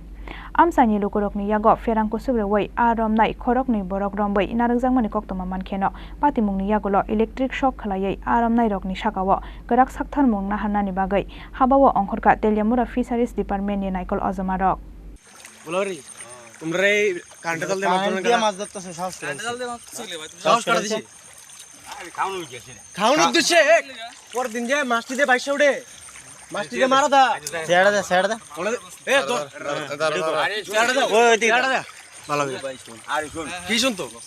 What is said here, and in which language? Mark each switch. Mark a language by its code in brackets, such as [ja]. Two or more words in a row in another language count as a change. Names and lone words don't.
[trp] Amchaini Lukurokni Yago, Ferang Kusubrewai, Romnai, Khoroknwi Borok Rombai, Narangjangmani Koktoma Mankheno, Pati mungni Yagulo [en] electric shock [trp] Khlaiwi, Romnai Rokni Shakawo, Khorang Sakthar mungna hanani bagai, Habao Khorka Teljamura Fisheries Department ni Naikol Ozomarok. Bolori, [bn] তোমরা এই কান্টা জল দিয়ে মাছ ধরে মাছ ধরতেছো সাহস করে কান্টা জল দিয়ে মাছ ধরছিলে ভাই তুমি সাহস করে দিছি আরে খাওন উঠছে খাওন উঠছে পর দিন যে মাছটি দিয়ে বাইশে উঠে মাছটি দিয়ে মারা দা ছেড়ে দে এ তোর আরে ছেড়ে দে ওই দিকে ছেড়ে দে ভালো হবে আরে শুন কি শুনতো